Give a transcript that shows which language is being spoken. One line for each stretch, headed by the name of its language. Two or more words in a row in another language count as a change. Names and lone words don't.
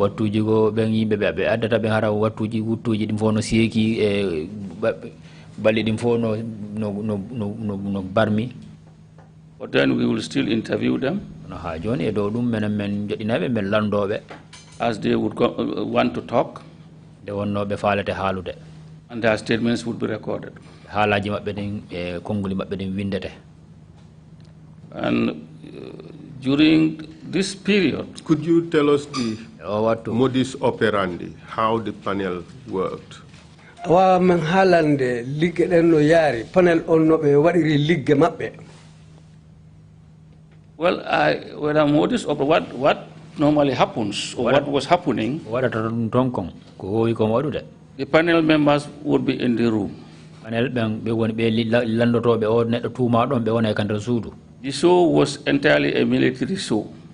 English: But then we will still interview them as they would want to talk, and their statements would be recorded. And during this period, could you tell us the modus operandi, how the panel worked?
Fula: Wa men halande ligge den no yari panel on no be wadiri ligge mabbe.
English: Well, modus of what normally happens, or what was happening, the panel members would be in the room. The show was entirely a military show.